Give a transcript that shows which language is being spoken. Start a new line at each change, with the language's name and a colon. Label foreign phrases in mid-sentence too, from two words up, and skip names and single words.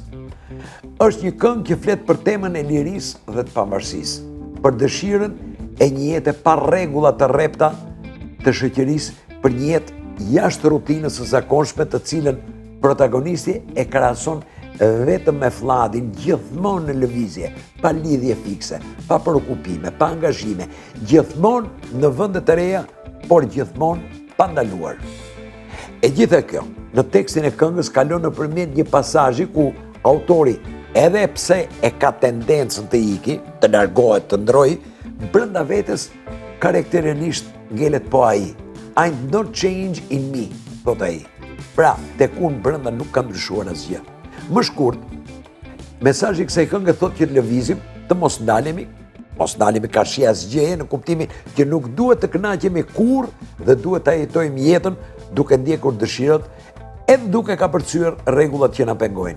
Albanian: Është një këngë që flet për temën e lirisë dhe të pavarësisë, për dëshirën e një jete pa rregulla të rrepta të shoqërisë, për një jetë jashtë rutinës së zakonshme të cilën protagonisti e krahason vetëm me Vladin, gjithmonë në lëvizje, pa lidhje fikse, pa shqetësime, pa angazhime, gjithmonë në vende të reja, por gjithmonë pa ndaluar. E gjitha kjo, në tekstin e këngës kalon nëpërmjet një pasazhi ku autori, edhe pse e ka tendencën të iki, të largohet, të ndrojë, brenda vetes karakterisht ngelet po ai.
English: I'm not change in me,
Albanian: thot ai. Pra, tek unë brenda nuk ka ndryshuar asgjë. Më shkurt, mesazhi i kësaj këngë thotë që të lëvizim, të mos ndalemi ka shi asgjë në kuptimin që nuk duhet të kënaqemi kurrë dhe duhet ta jetojmë jetën duke ndjekur dëshirat edhe duke ka përcyer rregullat që na pengojnë.